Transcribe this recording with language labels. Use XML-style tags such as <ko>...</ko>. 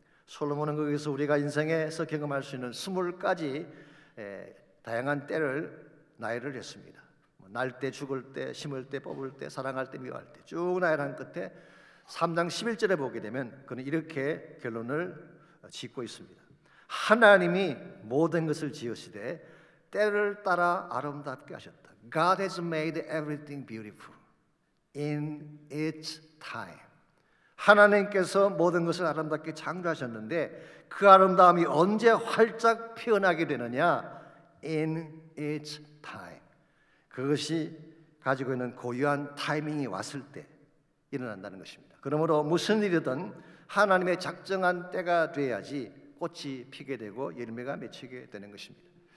<ko>솔로몬은 거기서 우리가 인생에서 경험할 수 있는 20가지 다양한 때를 나열을 했습니다. 날 때, 죽을 때, 심을 때, 뽑을 때, 사랑할 때, 미워할 때 쭉 나열한 끝에 3장 11절에 보게 되면 그는 이렇게 결론을 짓고 있습니다. 하나님이 모든 것을 지으시되 때를 따라 아름답게 하셨다.</ko> <en>God has made everything beautiful in its time.</en> <ko>하나님께서 모든 것을 아름답게 창조하셨는데 그 아름다움이 언제 활짝 피어나게 되느냐?</ko> <en>In its time.</en> <ko>그것이 가지고 있는 고유한 타이밍이 왔을 때 일어난다는 것입니다. 그러므로 무슨 일이든 하나님의 작정한 때가 돼야지 꽃이 피게 되고 열매가 맺히게 되는 것입니다.</ko>